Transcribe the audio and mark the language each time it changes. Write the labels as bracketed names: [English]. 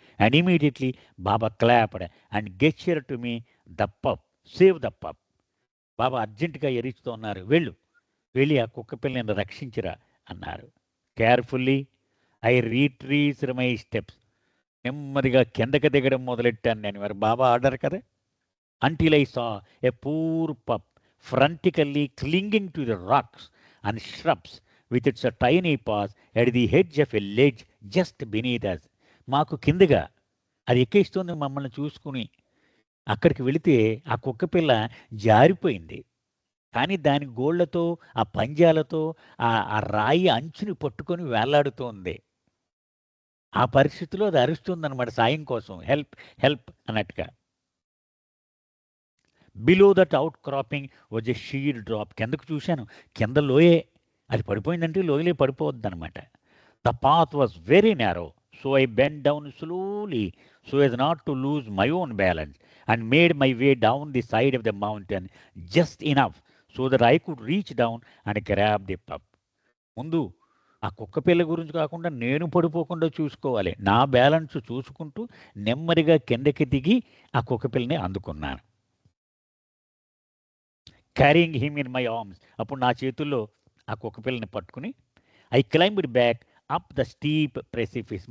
[English] And immediately Baba clapped and gesture to me the pup, save the pup. [Telugu] బాబా అర్జెంటుగా ఎరుస్తూ ఉన్నారు, వెళ్ళు, వెళ్ళి ఆ కుక్క పిల్లని రక్షించిరా అన్నారు. [English] Carefully I retraced my steps. [Telugu] నెమ్మదిగా కిందకి దిగడం మొదలెట్టాను నేను, మరి బాబా ఆర్డర్ కదా. [English] Until I saw a poor pup frantically clinging to the rocks and shrubs with its tiny paws at the edge of a ledge just beneath us. [Telugu] మాకు కిందగా అది ఎక్కేస్తుంది మమ్మల్ని చూసుకుని. అక్కడికి వెళితే ఆ కుక్కపిల్ల జారిపోయింది. కానీ దాని గోళ్లతో, ఆ పంజాలతో ఆ రాయి అంచుని పట్టుకొని వేలాడుతోంది. ఆ పరిస్థితిలో అది అరుస్తుందనమాట సాయం కోసం, హెల్ప్ హెల్ప్ అన్నట్టుగా. [English] Below that outcropping was a sheer drop. [Telugu] కిందకు చూశాను, కింద లోయే. అది పడిపోయిందంటే లోయలే పడిపోవద్దు అనమాట. [English] The path was very narrow, so I bend down slowly so as not to lose my own balance and made my way down the side of the mountain just enough so that I could reach down and grab the pup. [Telugu] ముందు ఆ కుక్క పిల్ల గురించి కాకుండా నేను పడిపోకుండా చూసుకోవాలి. నా బ్యాలెన్స్ చూసుకుంటూ నెమ్మదిగా కిందకి దిగి ఆ కుక్క పిల్లని అందుకున్నాను. [English] Carrying him in my arms. [Telugu] అప్పుడు నా చేతుల్లో ఆ కుక్క పిల్లని పట్టుకుని [English] I climbed back up the steep precipice.